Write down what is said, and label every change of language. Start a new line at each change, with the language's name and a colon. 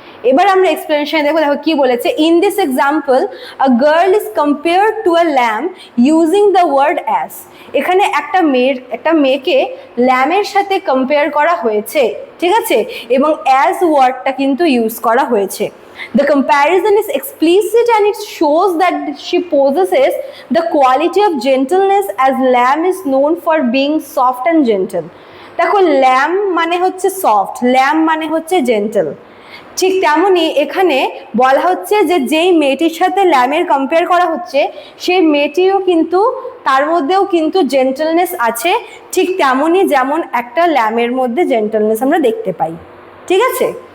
Bangla: এবার আমরা এক্সপ্লেনেশন দেখো, দেখো কি বলেছে।
English: In this example a girl is compared to a lamb using the word as.
Bangla: এখানে একটা মেয়েকে ল্যামের সাথে কম্পেয়ার করা হয়েছে। ঠিক আছে, এবং অ্যাজ ওয়ার্ডটা কিন্তু ইউজ করা হয়েছে।
English: The comparison is explicit and it shows that she possesses the quality of gentleness as lamb is known for being soft and gentle.
Bangla: দেখো ল্যাম মানে হচ্ছে সফট, ল্যাম মানে হচ্ছে জেন্টল। ঠিক তেমনই এখানে বলা হচ্ছে যে যেই মেয়েটির সাথে ল্যামের কম্পেয়ার করা হচ্ছে সেই মেয়েটিও কিন্তু তার মধ্যেও কিন্তু জেন্টলনেস আছে, ঠিক তেমনই যেমন একটা ল্যামের মধ্যে জেন্টলনেস আমরা দেখতে পাই। ঠিক আছে,